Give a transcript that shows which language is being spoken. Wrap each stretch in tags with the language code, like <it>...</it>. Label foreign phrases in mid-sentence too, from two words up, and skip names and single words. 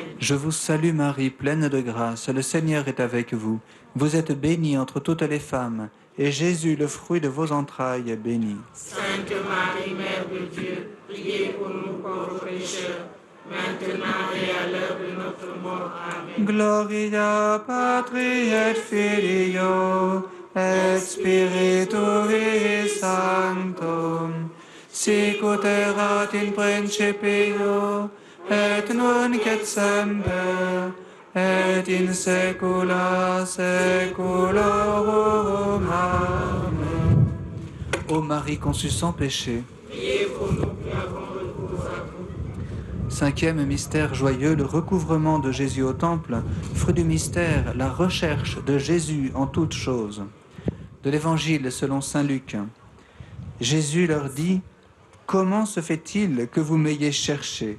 <fr>Je vous salue Marie, pleine de grâce, le Seigneur est avec vous. Vous êtes bénie entre toutes les femmes, et Jésus, le fruit de vos entrailles, est béni. Sainte Marie, Mère de Dieu, priez pour nous pauvres pécheurs, maintenant et à l'heure de notre mort. Amen.</fr> <la>Gloria Patri et Filio et Spiritui Sanctum, sic ut erat in principio, et nunc et semper, et in saecula saeculorum. Amen.</la> <fr>Ô Marie conçue sans péché, Priez pour nous qui avons recours à vous. Cinquième mystère joyeux, le recouvrement de Jésus au temple. Fruit du mystère, la recherche de Jésus en toutes choses. De l'Évangile selon saint Luc. Jésus leur dit: comment se fait-il que vous m'ayez cherché?</fr>